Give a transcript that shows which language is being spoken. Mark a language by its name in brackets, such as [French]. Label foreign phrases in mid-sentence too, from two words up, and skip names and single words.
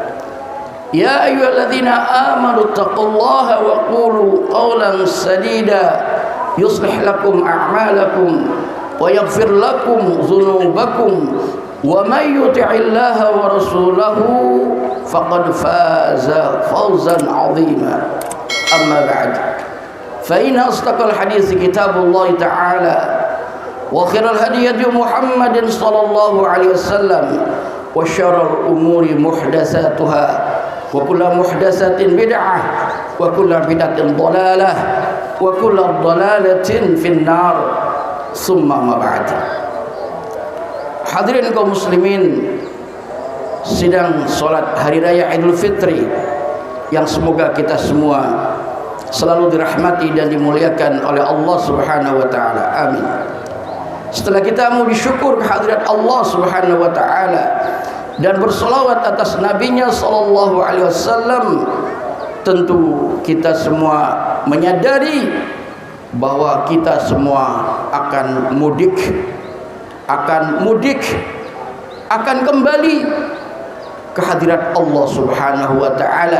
[Arabic] يا أيها الذين آمنوا اتقوا الله وقولوا قولا سديدا يصلح لكم أعمالكم ويغفر لكم ذنوبكم ومن يطع الله ورسوله فقد فاز فوزا عظيما. أما بعد، فإن أصدق الحديث كتاب الله تعالى وخير الهدي هدي محمد صلى الله عليه وسلم وشر الأمور محدثاتها وكل محدثة بدعة وكل بدعة ضلالة وكل ضلالة في النار. ثم ما بعد. [Indonesian] Hadirin kaum muslimin, sidang salat hari raya Idul Fitri yang semoga kita semua selalu dirahmati dan dimuliakan oleh Allah [Arabic] سبحانه وتعالى. [Indonesian] Amin. Setelah kita mau bersyukur kehadirat Allah [Arabic] سبحانه وتعالى [Indonesian] dan bersolawat atas nabinya [Arabic] صلى الله عليه وسلم, [Indonesian] tentu kita semua menyadari bahwa kita semua akan mudik, akan kembali ke hadirat Allah [Arabic] سبحانه وتعالى.